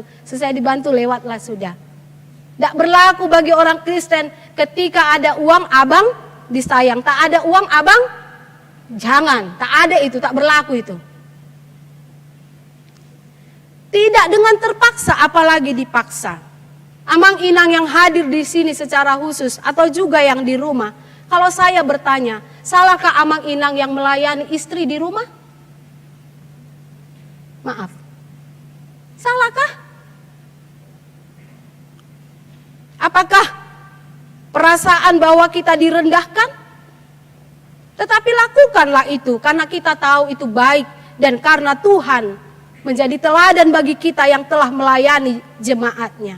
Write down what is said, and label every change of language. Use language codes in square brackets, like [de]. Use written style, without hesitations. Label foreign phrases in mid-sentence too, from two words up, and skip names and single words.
[id] Selesai dibantu lewatlah sudah. Tidak berlaku bagi orang Kristen, ketika ada uang abang disayang, tak ada uang abang jangan, tak ada itu, tak berlaku itu. Tidak dengan terpaksa, apalagi dipaksa. [bbc] Amang inang [id] yang hadir di sini secara khusus atau juga yang di rumah, kalau saya bertanya, salahkah [bbc] amang inang [id] yang melayani istri di rumah? Maaf. Salahkah? Apakah perasaan bahwa kita direndahkan? Tetapi lakukanlah itu karena kita tahu itu baik dan karena Tuhan menjadi teladan bagi kita yang telah melayani jemaatnya.